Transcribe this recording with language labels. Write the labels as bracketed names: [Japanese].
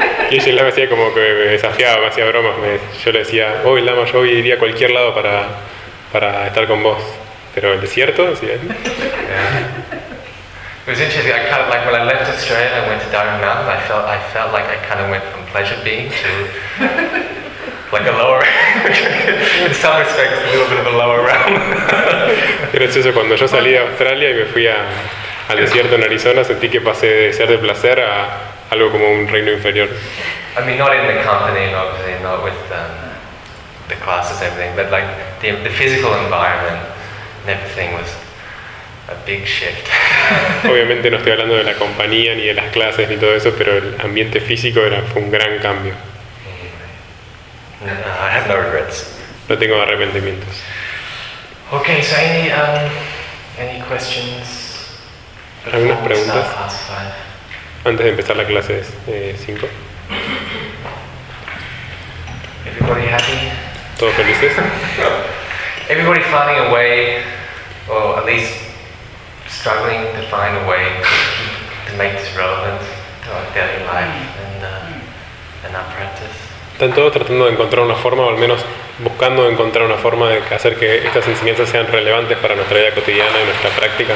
[Spanish] Y ella, el lama, hacía como que me desafiaba, me hacía bromas. Yo le decía, oh, el lama, yo hoy iría a cualquier lado para estar con vos. Pero el desierto, sí. [English] Yeah. It was interesting. I kind of like when I left Australia and I went to Darwin Mountain. I felt like I kind of went from pleasure being to like a lower. In some respects, a little bit of a lower realm. [Spanish] Gracioso cuando yo salí de Australia y me fui al desierto en Arizona, sentí que pasé de ser de placer a algo como un reino inferior. [English] I mean, not in the company, obviously, not with the classes, everything, but like the physical environment. And everything was a big shift. [Spanish] Obviamente no estoy hablando de la compañía ni de las clases ni todo eso, pero el ambiente físico fue un gran cambio. [English] No, I have no regrets. [Spanish] No tengo arrepentimientos. [English] Okay, so any questions? [Spanish] ¿Algunas preguntas antes de empezar la clase 5? [English] Everybody happy? [Spanish] ¿Todos felices? [English] Everybody finding a way, or at least struggling to find a way to make this relevant to our daily life and our practice. [Spanish] Están todos tratando de encontrar una forma, o al menos buscando encontrar una forma de hacer que estas enseñanzas sean relevantes para nuestra vida cotidiana y nuestra práctica.